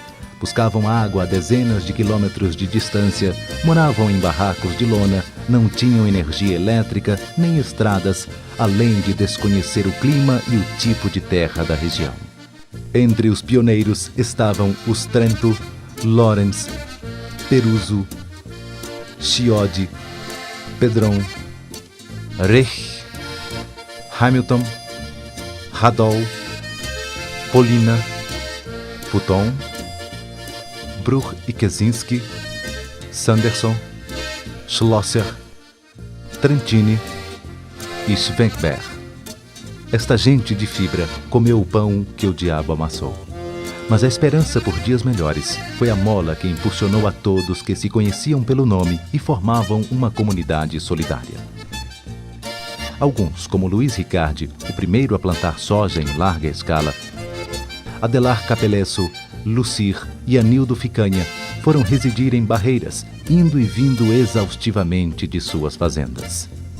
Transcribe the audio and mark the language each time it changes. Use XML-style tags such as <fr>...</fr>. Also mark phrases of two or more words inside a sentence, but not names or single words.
<pt>Buscavam água a dezenas de quilômetros de distância, moravam em barracos de lona, não tinham energia elétrica nem estradas, além de desconhecer o clima e o tipo de terra da região. Entre os pioneiros estavam os Trento, Lawrence, Peruso, Chiodi, Pedron, Reich, Hamilton, Radol, Polina, Puton, Bruch e Kaczynski, Sanderson, Schlosser, Trentini e Schwenkberg. Esta gente de fibra comeu o pão que o diabo amassou. Mas a esperança por dias melhores foi a mola que impulsionou a todos que se conheciam pelo nome e formavam uma comunidade solidária. Alguns, como Luiz Ricardi, o primeiro a plantar soja em larga escala, Adelar Capelesso, Lucir e Anildo Ficanha, foram residir em Barreiras, indo e vindo exaustivamente de suas fazendas.</pt>